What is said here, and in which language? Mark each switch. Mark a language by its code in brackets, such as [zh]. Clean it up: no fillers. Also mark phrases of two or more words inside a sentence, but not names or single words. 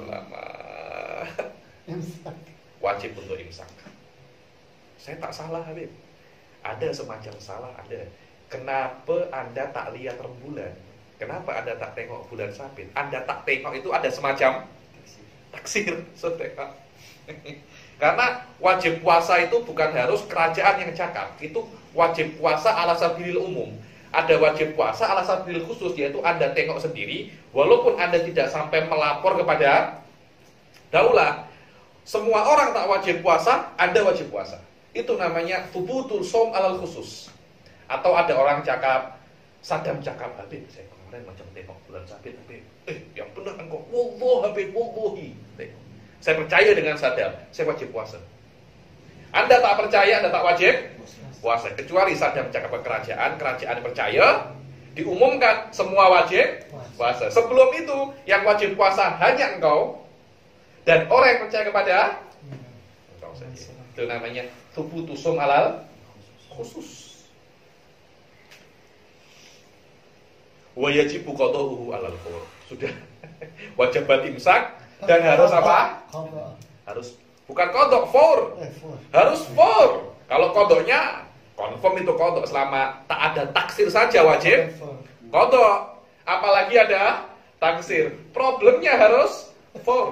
[ms] Wajib untuk imsak. Saya tak salah Habib. Ada semacam salah ada. Kenapa Anda tak lihat rembulan? Kenapa Anda tak tengok bulan sabit? Anda tak tengok itu ada semacam taksir. Karena wajib puasa itu bukan harus kerajaan yang cakap. Itu wajib puasa [ar] على سبيل العموم. [ms] Ada wajib puasa [ar] على سبيل الخصوص, [ms] yaitu Anda tengok sendiri. Walaupun Anda tidak sampai melapor kepada daulah, semua orang tak wajib puasa, Anda wajib puasa. Itu namanya [ar] ثبوت الصوم على الخصوص. [ms] Atau ada orang cakap, Saddam cakap, Habib, saya kemarin macam tengok bulan sabit, Habib. Yang benar engkau, wallah Habib, wallahi. Saya percaya dengan Saddam, saya wajib puasa. Anda tak percaya, Anda tak wajib puasa. Kecuali Saddam cakap ke kerajaan percaya, diumumkan semua wajib puasa. Sebelum itu, yang wajib puasa hanya engkau dan orang yang percaya kepada engkau saja. Itu namanya [ar] ثبوت الصوم على الخصوص. ويجب قضاؤه على الفور. [ms] Sudah wajib imsak dan harus apa? Harus bukan qada', fawr. Harus fawr. Kalau qada'nya confirm itu qada', selama tak ada taksir saja wajib qada'. Apalagi ada taksir. Problemnya harus fawr.